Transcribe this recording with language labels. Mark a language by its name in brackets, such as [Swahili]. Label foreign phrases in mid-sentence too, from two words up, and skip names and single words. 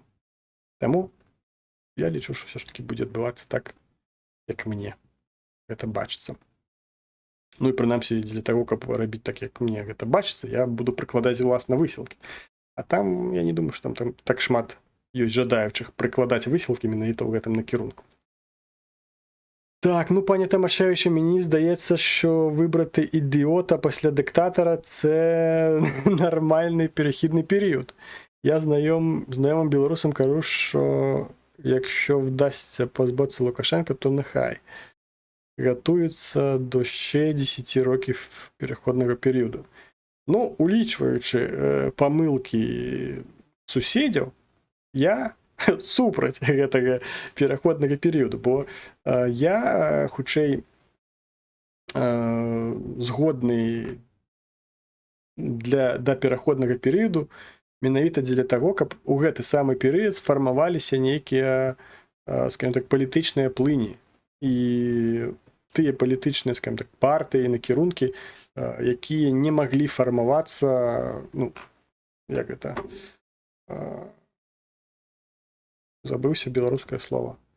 [Belarusian] Таму я лічу, што ўсё ж такі будзе адбывацца так, як мне гэта бачыцца. Ну і прынамсі для таго, каб рабіць так, як мне гэта бачыцца, я буду прыкладаць уласна высілкі. А там, я не думаю, што там так шмат ёсць жадаючых прыкладаць высілкі менавіта ў гэтым накірунку. [Ukrainian] Так, ну, пані Тамашевичу, мені здається, що вибрати ідіота після диктатора – це нормальний перехідний період. Я знайомим білорусам кажу, що якщо вдасться позбутися Лукашенка, то нехай готуються до ще 10 років переходного періоду. Ну, улічуючи помилки сусідів, [Belarusian] я супраць гэтага пераходнага перыяду, бо я хутчэй згодны да пераходнага перыяду менавіта дзеля таго, каб у гэты самы перыяд сфармаваліся нейкія, [Russian] скажем так, [Belarusian] палітычныя плыні і тыя палітычныя, [Russian] скажем так, [Belarusian] партыі, накірункі, якія не маглі фармавацца, ну, як гэта, забыўся беларускае слово.